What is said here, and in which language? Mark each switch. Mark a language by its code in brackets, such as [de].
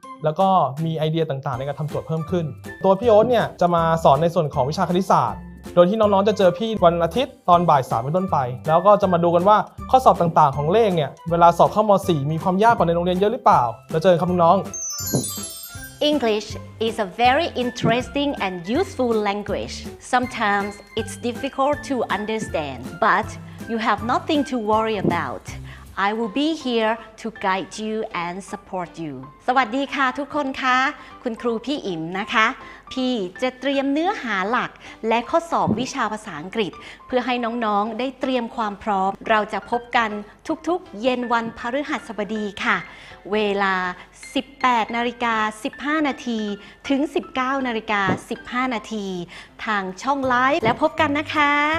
[th] แล้วก็มีไอเดียต่างๆในการทำโจทย์เพิ่มขึ้นตัวพี่โอ๊ตเนี่ยจะมาสอนในส่วนของวิชาคณิตศาสตร์โดยที่น้องๆจะเจอพี่วันอาทิตย์ตอนบ่าย 3เป็นต้นไปแล้วก็จะมาดูกันว่าข้อสอบต่างๆของเลขเนี่ยเวลาสอบเข้าม.4 มีความยากกว่าในโรงเรียนเยอะหรือเปล่าแล้วเจอครับน้องๆ [en] English is a very interesting and useful language. Sometimes it's difficult to understand, but you have nothing to worry about. I will be here to guide you and support you. [th] สวัสดีค่ะทุกคนค่ะคุณครูพี่อิ๋มนะคะพี่จะเตรียมเนื้อหาหลักและข้อสอบวิชาภาษาอังกฤษเพื่อให้น้องๆได้เตรียมความพร้อมเราจะพบกันทุกๆเย็นวันพฤหัสบดีค่ะเวลา 18:15 นาทีถึง 19:15 นาทีทางช่องไลฟ์แล้วพบกันนะคะ